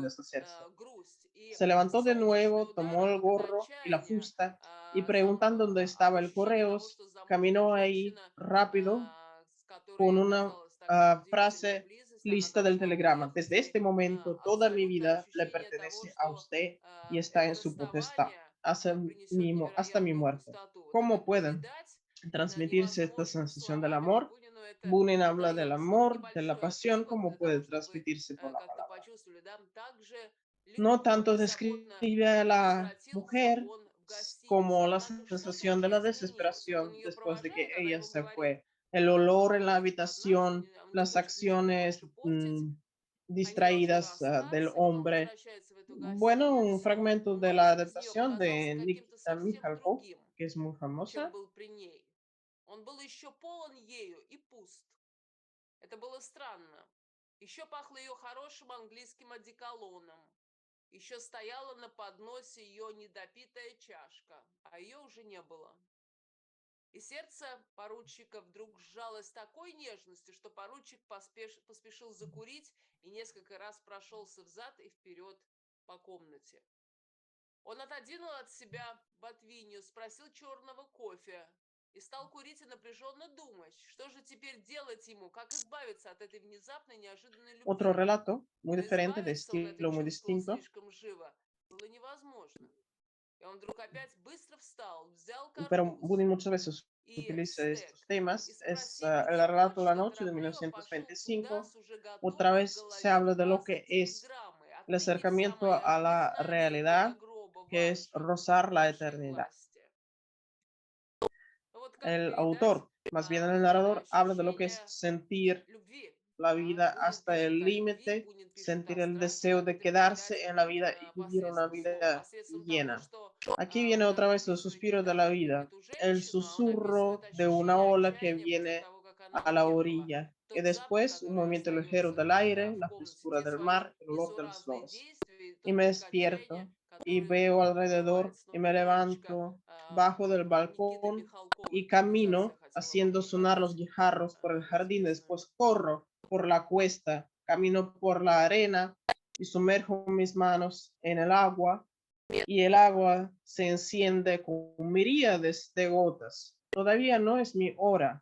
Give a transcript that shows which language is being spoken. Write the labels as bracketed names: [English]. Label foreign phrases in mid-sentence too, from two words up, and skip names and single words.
[Russian] легкую [Spanish] deshacerse. [Russian] грусть. И [Spanish] Se levantó de [Russian] солнечный [Spanish] nuevo, [Russian] удар, [Spanish] tomó el [Russian] вот это [Spanish] gorro y la [Russian] отчаяние, [Spanish] fusta y preguntando dónde estaba el [Russian] ощущение того, [Spanish] correos, [Russian] что замужняя [Spanish] caminó ahí [Russian] женщина, [Spanish] rápido [Russian] с которой [Spanish] con una [Russian] оказалась такая удивительная [Spanish] frase [Russian] близость, она [Spanish] lista del [Russian] должна [Spanish] telegrama. [Russian] уехать, [Spanish] Desde [Russian] и [Spanish] este momento, toda mi [Russian] абсолютное [Spanish] vida le [Russian] ощущение того, [Spanish] pertenece a [Russian] что [Spanish] usted y está [Russian] это [Spanish] en su potestad [Russian] расставание принесет [Spanish] hasta mi [Russian] невероятную [Spanish] muerte. [Russian] пустоту. Вот это [Spanish] ¿Cómo puede [Russian] передать [Spanish] transmitirse esta [Russian] невозможно [Spanish] sensación del [Russian] словами, но [Spanish] amor? [Russian] Бунину это [Spanish] Bunin habla del [Russian] удается. Вот [Spanish] amor, de la [Russian] небольшой [Spanish] pasión, [Russian] отрывок [Spanish] ¿cómo [Russian] для [Spanish] puede [Russian] того, чтобы вы [Spanish] transmitirse por la [Russian] как-то [Spanish] palabra? [Russian] почувствовали, да, так же [Spanish] No [Russian] легко [Spanish] tanto [Russian] и свободно [Spanish] describe a la [Russian] возвратился [Spanish] mujer [Russian] он в [Spanish] como [Russian] гостиницу, [Spanish] la [Russian] потому что что-то [Spanish] sensación de [Russian] уже [Spanish] la [Russian] изменилось. Вот он [Spanish] desesperación [Russian] ее [Spanish] después de que [Russian] провожает, она [Spanish] ella [Russian] ему [Spanish] se [Russian] говорит, [Spanish] fue. El olor [Russian] что [Spanish] en la [Russian] будет одна, [Spanish] habitación, [Russian] он не [Spanish] las [Russian] хочет ничего [Spanish] acciones [Russian] больше портить, они должны [Spanish] distraídas del [Russian] расстаться, и вот он [Spanish] hombre. [Russian] возвращается в эту [Spanish] Bueno, un [Russian] гостиницу, [Spanish] fragmento de [Russian] но [Spanish] la [Russian] без нее [Spanish] adaptación [Russian] показался [Spanish] de [Russian] каким-то [Spanish] Nikita [Russian] совсем [Spanish] Mikhalkov, [Russian] другим, [Spanish] que es muy [Russian] чем [Spanish] famosa. [Russian] был при ней. Он был еще полон ею и пуст. Это было странно. Еще пахло ее хорошим английским одеколоном. Еще стояла на подносе ее недопитая чашка, а ее уже не было. И сердце поручика вдруг сжалось такой нежностью, что поручик поспешил закурить и несколько раз прошелся взад и вперед по комнате. Он отодвинул от себя ботвинью, спросил черного кофе и стал курить и напряженно думать, что же теперь делать ему, как избавиться от этой внезапной неожиданной [Spanish] Otro [Russian] любви. [Spanish] relato, muy [Russian] Но [Spanish] diferente, de [Russian] избавиться он это [Spanish] estilo muy [Russian] чувствовал [Spanish] distinto, [Russian] слишком живо, было невозможно. И он вдруг опять быстро встал, взял [Spanish] pero [Russian] картуз [Spanish] Bunin muchas veces [Russian] и [Spanish] utiliza estos [Russian] стек и [Spanish] temas. Es [Russian] спросив, [Spanish] el [Russian] где [Spanish] relato La [Russian] почта, [Spanish] Noche de [Russian] торопливо пошел туда [Spanish] 1925. [Russian] с уже [Spanish] Otra [Russian] готовой в [Spanish] vez se [Russian] голове [Spanish] habla de lo [Russian] фразой [Spanish] que es [Russian] телеграммы. [Spanish] el [Russian] Отныне вся [Spanish] acercamiento [Russian] моя [Spanish] a [Russian] жизнь [Spanish] la [Russian] на небе до [Spanish] realidad, [Russian] гроба [Spanish] que es [Russian] ваша, в [Spanish] rozar la [Russian] вашей [Spanish] eternidad. [Russian] власти. Вот как [Spanish] El [Russian] передать [Spanish] autor, más bien el [Russian] вот это [Spanish] narrador, habla de lo que es [Russian] ощущение [Spanish] sentir [Russian] любви. [Spanish] la [Russian] Да? [Spanish] vida [Russian] Бунин [Spanish] hasta [Russian] пишет [Spanish] el [Russian] о любви, [Spanish] límite, [Russian] Бунин пишет о [Spanish] sentir el [Russian] страсти, [Spanish] deseo [Russian] как [Spanish] de [Russian] это передать [Spanish] quedarse en la vida y vivir una [Russian] посредством слов, [Spanish] vida [Russian] посредством того, [Spanish] llena. [Russian] что [Spanish] Aquí [Russian] он [Spanish] viene otra vez el [Russian] описывает не [Spanish] suspiro de la [Russian] как [Spanish] vida, [Russian] эту [Spanish] el [Russian] женщину, а он описывает [Spanish] susurro de una [Russian] ощущение [Spanish] ola que [Russian] отчаяния после [Spanish] viene [Russian] того, как она [Spanish] a la [Russian] уехала. [Spanish] orilla, y [Russian] Тот запах, [Spanish] después un [Russian] который [Spanish] movimiento ligero [Russian] остается [Spanish] del aire, [Russian] в [Spanish] la [Russian] комнате, [Spanish] frescura [Russian] те [Spanish] del [Russian] свои [Spanish] mar, el olor de las [Russian] несуразные [Spanish] flores. [Russian] действия, и [Spanish] Y [Russian] тот [Spanish] me [Russian] крик отчаяния, [Spanish] despierto y [Russian] который [Spanish] veo [Russian] бывает [Spanish] alrededor y [Russian] снова [Spanish] me [Russian] и немножечко [Spanish] levanto bajo del [Russian] Никиты [Spanish] balcón [Russian] Михалкова [Spanish] y [Russian] экранизация [Spanish] camino [Russian] хотела бы [Spanish] haciendo sonar los [Russian] повторить [Spanish] guijarros por el jardín. [Russian] известную. [Spanish] Después corro por la cuesta, camino por la arena y sumerjo mis manos en el agua y el agua se enciende con miríades de gotas. Todavía no es mi hora.